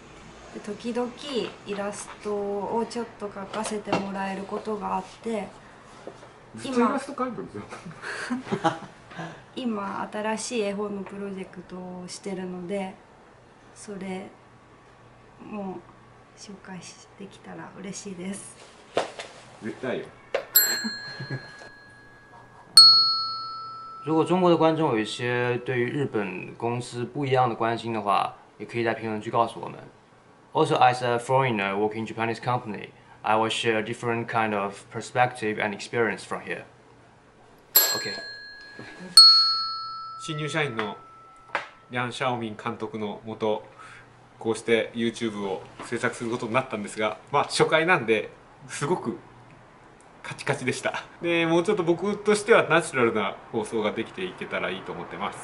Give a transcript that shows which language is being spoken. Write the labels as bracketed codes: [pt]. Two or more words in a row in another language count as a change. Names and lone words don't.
[ja] で時々イラストをちょっと描かせてもらえることがあって、ずっとイラスト描いてるんですよ。今新しい絵本のプロジェクトをしてるので、それも紹介できたら嬉しいです。絶対よ。 [zh] 如果中国的观众有一些对于日本公司不一样的关心的话，也可以在评论区告诉我们。 [en] Also, as a foreigner working in Japanese company, I will share a different kind of perspective and experience from here. Okay. [ja] 新入社員のリャン・シャオミン監督のもと、こうして YouTube を制作することになったんですが、まあ初回なんですごくカチカチでした。でもうちょっと僕としてはナチュラルな放送ができていけたらいいと思ってます。